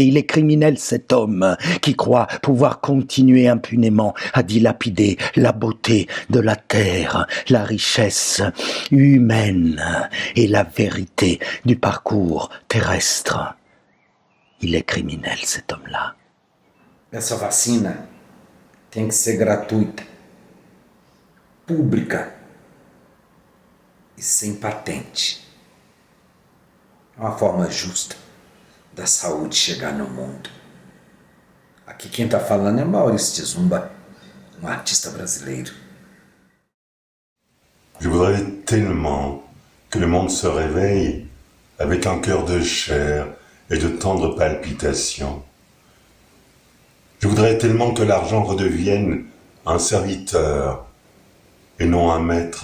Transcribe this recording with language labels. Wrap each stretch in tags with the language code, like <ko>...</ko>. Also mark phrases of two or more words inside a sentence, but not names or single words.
<fr>Il est criminel, cet homme qui croit pouvoir continuer impunément à dilapider la beauté de la terre, la richesse humaine et la vérité du parcours terrestre. Il est criminel, cet homme-là.</fr> <pt>Essa vacina tem que ser gratuita, pública e sem patente. É uma forma justa da saúde chegar no mundo. Aqui quem está falando é Maurício de Zumba, artiste brasileiro.</pt> <fr>Je voudrais tellement que le monde se réveille avec un cœur de chair et de tendres palpitations. Je voudrais tellement que l'argent redevienne un serviteur et non un maître.</fr>